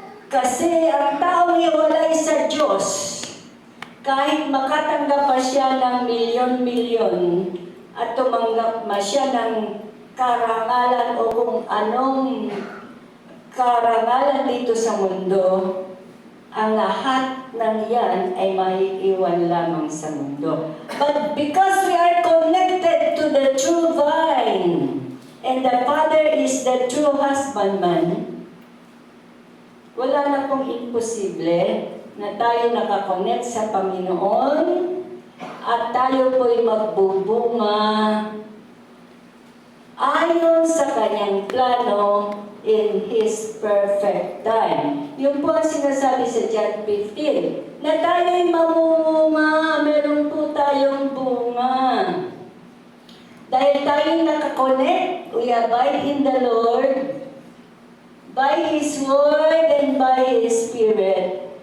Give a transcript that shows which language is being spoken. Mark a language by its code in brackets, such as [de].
[tl] Kasi ang taong iwalay sa Diyos, kahit makatanggap pa siya ng milyon-milyon at tumanggap pa siya ng karangalan o kung anong karangalan dito sa mundo, ang lahat ng yan ay maiiwan lamang sa mundo. [en] But because we are connected to the true vine, and the Father is the true husbandman, [tl] wala wala na pong imposible na tayo nakakonect sa Panginoon at tayo po'y magbubunga ayon sa kanyang plano [en] in His perfect time. [tl] Yun po ang sinasabi sa John 15, na tayo'y mamumunga, meron po tayong bunga. Dahil tayo'y nakakonect, [en] we abide in the Lord, by His Word and by His Spirit.